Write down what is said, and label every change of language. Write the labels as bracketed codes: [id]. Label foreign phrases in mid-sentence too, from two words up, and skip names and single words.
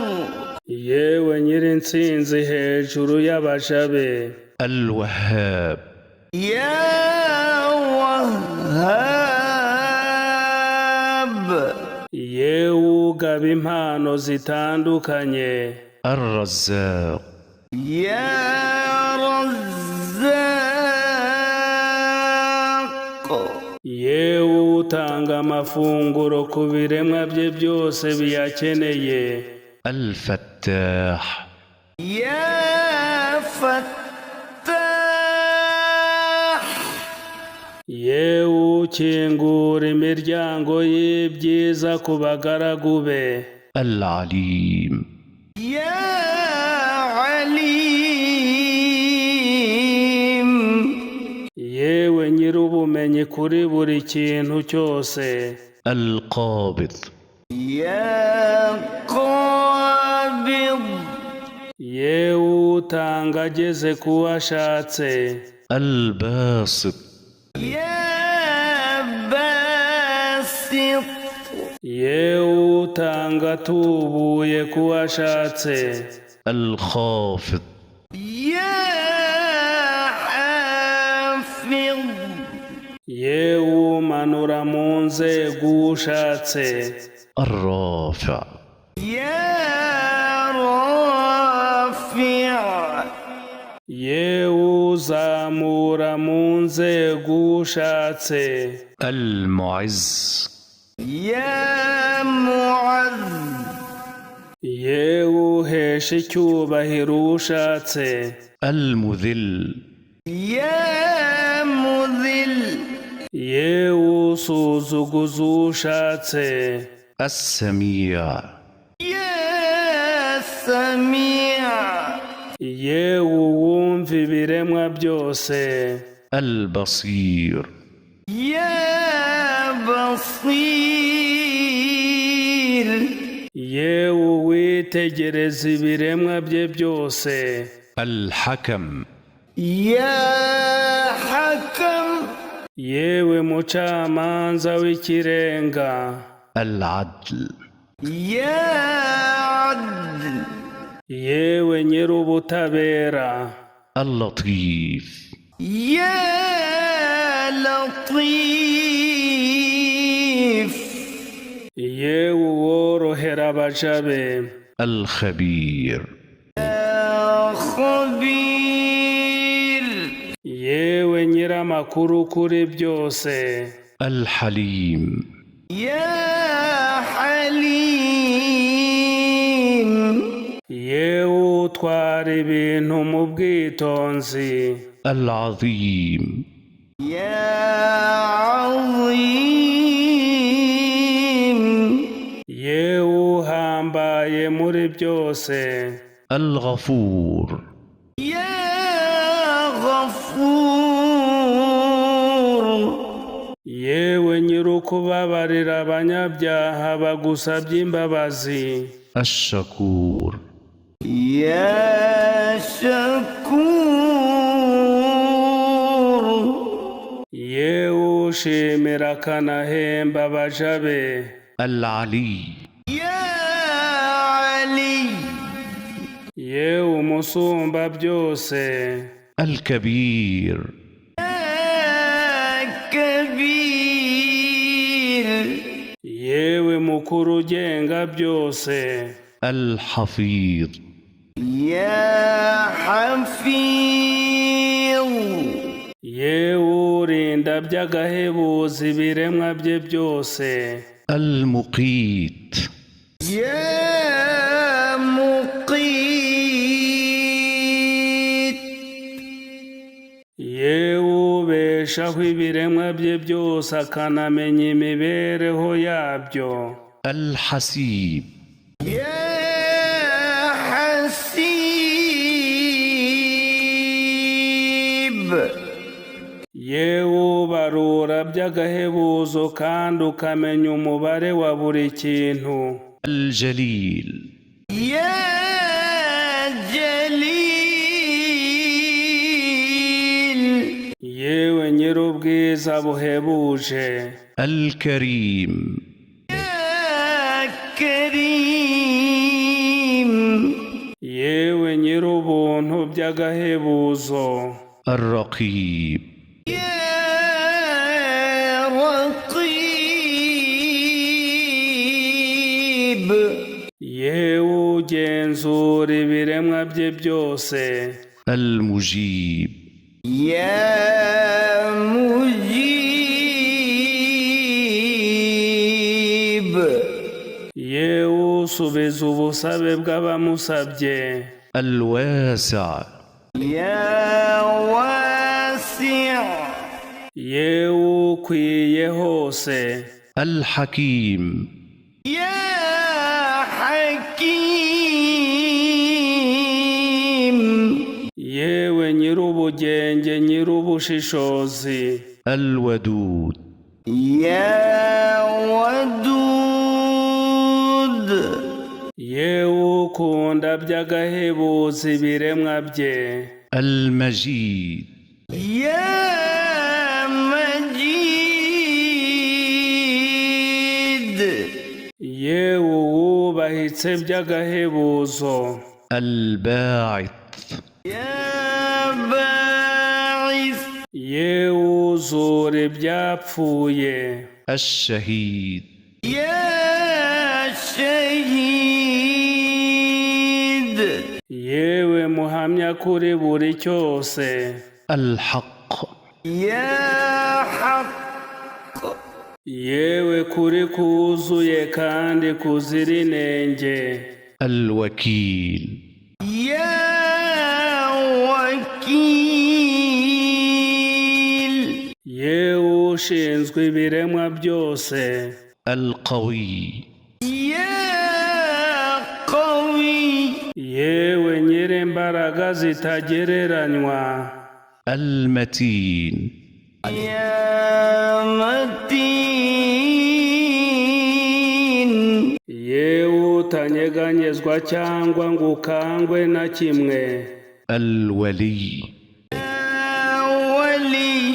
[rw] yewe Nyirintsinzi hejuru y'abaja be. [ar] Al-Wahhab, يا وهاب, [rw] yewe ugaba impano zitandukanye. [ar] الرزاق يا رزاق [rw] yewe utanga amafunguro ku biremwa bye byose biyakeneye [ar] الفتاح يا فتاح [rw] yewe ukingura imiryango y'ibyiza ku bagaragu be [ar] العليم يا عليم [rw] yewe nyir'ubumenyi kuri buri kintu cyose [ar] القابض يا قابض [rw] yewe utanga ageze ku washatse [ar] الباسط يا باسط [rw] yewe utanga atubuye ku washatse [ar] الخافض يا حافظ [rw] yewe umanura mu nzego ushatse [ar] الرافع يا رافع [rw] yewe uzamura mu nzego ushatse [ar] المعز يا معز [rw] yewe uhesha icyubahiro ushatse [ar] المذل يا مذل [rw] yewe usuzuguza ushatse [ar] السميع يا سميع [rw] yewe uwumva ibiremwa byose [ar] البصير يا بصير [rw] yewe uwitegereza ibiremwa bye byose [ar] الحكم يا حكم [rw] yewe mucamanza w'ikirenga [ar] العدل يا عدل [rw] yewe nyir'ubutabera [ar] اللطيف يا لطيف [rw] yewe uworohera abaja be [ar] الخبير يا خبير [rw] yewe nyir'amakuru kuri byose [ar] الحليم يا حليم [rw] yewe utwara ibintu mu bwitonzi [ar] العظيم يا عظيم [rw] yewe uhambaye muri byose [ar] الغفور يا غفور [rw] yewe nyir'ukubabarira abanyabyaha bagusabye imbabazi [ar] الشكور يا شكور [rw] yewe ushimira akanahemba abaja be [ar] العلي يا علي [rw] yewe umusumba byose [ar] الكبير يا كبير [rw] yewe mukuru ugenga byose [ar] الحفيظ يا حفيظ [rw] yewe urinda by'agahebuza ibiremwa bye byose [ar] المقيت يا مقيت [rw] yewe ubeshaho ibiremwa bye byose akanamenya imibereho yabyo [ar] الحسيب يا حسيب [rw] yewe ubarura by'agahebuzo kandi ukamenya umubare wa buri kintu [ar] الجليل يا جليل [rw] yewe nyir'ubwiza buhebuje [ar] الكريم يا كريم [rw] yewe nyir'ubuntu by'agahebuzo [ar] الرقيب يا رقيب [rw] yewe ugenzura uzura ibiremwa bye byose. [ar] المجيب يا مجيب [rw] yewe usubiza ubusabe bw'abamusabye. [ar] الواسع يا واسع [rw] yewe ukwiye hose. [ar] الحكيم يا حكيم [rw] yewe nyir'ubugenge nyir'ubushishozi. [ar] الودود يا ودود [rw] yewe ukunda by'agahebuza ibiremwa bye. [ar] المجيد يا مجيد [rw] yewe uwubahitse by'agahebuzo. [ar] الباعث يا باعث [rw] yewe uzura ibyapfuye. [ar] الشهيد يا شهيد [rw] yewe muhamya kuri buri cyose. [ar] الحق يا حق [rw] yewe kuri kuzuye kandi kuzira inenge. [ar] الوكيل يا وكيل [rw] yewe ushinzwe ibiremwa byose. [ar] القوي يا قوي [rw] yewe nyir'imbaraga zitagereranywa. [ar] المتين يا متين [rw] yewe utanyeganyezwa cyangwa ngo ukangwe na kimwe. [ar] الولي يا ولي